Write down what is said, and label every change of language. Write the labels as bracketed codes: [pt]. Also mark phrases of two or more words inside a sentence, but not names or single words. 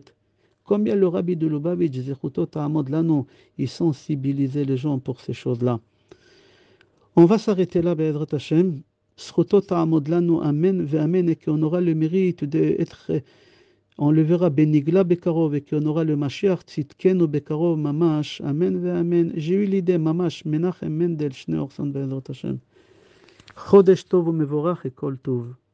[fr] Combien le rabbi de Lubavitch, [he] זכותו תעמוד לנו, [fr] il sensibilisait les gens pour ces choses-là. On va s'arrêter là, [he] בעזרת השם. זכותו תעמוד לנו, אמן, ואמן, [fr] et qu'on aura le mérite d'être, on le verra, [he] בנגלה בקרוב, [fr] et qu'on aura le [he] משיח צדקנו בקרוב ממש אמן ואמן. [fr] J'ai eu l'idée, [he] Mamash, Menachem Mendel, Shnei Orson, בעזרת השם. חודש טוב ומבורך וכל טוב.